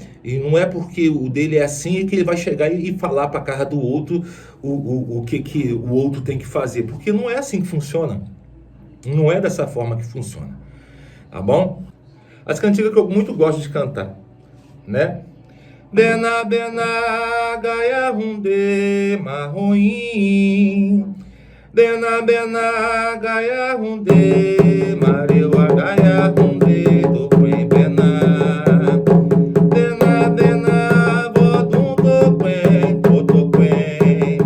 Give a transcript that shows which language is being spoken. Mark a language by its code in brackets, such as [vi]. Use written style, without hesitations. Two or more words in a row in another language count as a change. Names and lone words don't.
[pt] E não é porque o dele é assim que ele vai chegar e falar para a casa do outro o que o outro tem que fazer, porque não é assim que funciona, não é dessa forma que funciona, tá bom? As cantigas que eu muito gosto de cantar, né? Bena, bena, gaia, runde, marroim. Bena, bena, gaia, runde, mareua, gaia, runde, toquem, bena. Bena, bena, vodum, toquem, toquem.